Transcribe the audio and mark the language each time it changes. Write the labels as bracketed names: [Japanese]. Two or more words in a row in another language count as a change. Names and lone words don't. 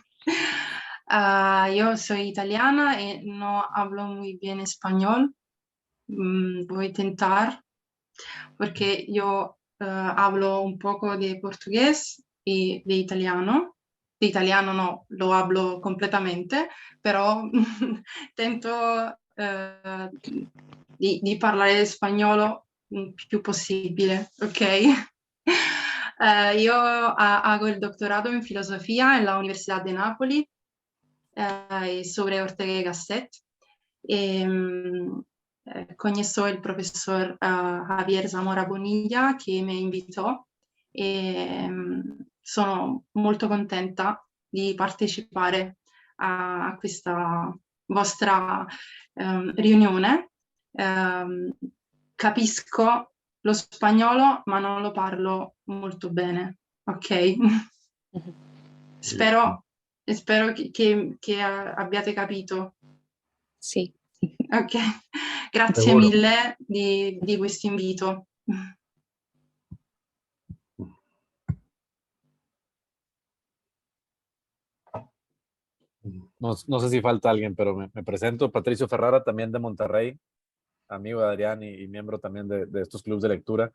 [Spanish] Yo soy italiana y no hablo muy bien español. Voy a intentar porque yo hablo un poco de portugués y de italiano. De italiano no, lo hablo completamente, [Italian] però tento di parlare spagnolo il più possibile, ok? [Spanish] Io hago el doctorado en filosofía en la Universidad de Nápoles sobre Ortega y Gasset. Conozco el profesor Javier Zamora Bonilla [Italian] che mi invitò e sono molto contenta di partecipare a questa vostra riunione. Capisco lo spagnolo, ma non lo parlo molto bene, ok? Spero che abbiate capito. [Spanish] Sí. [Italian] Ok, grazie [Spanish] Seguro. [Italian] mille di questo invito. [Spanish] No sé si falta alguien, pero me presento, Patricio Ferrara, también de Monterrey, amigo de Adrián y miembro también de estos clubes de lectura.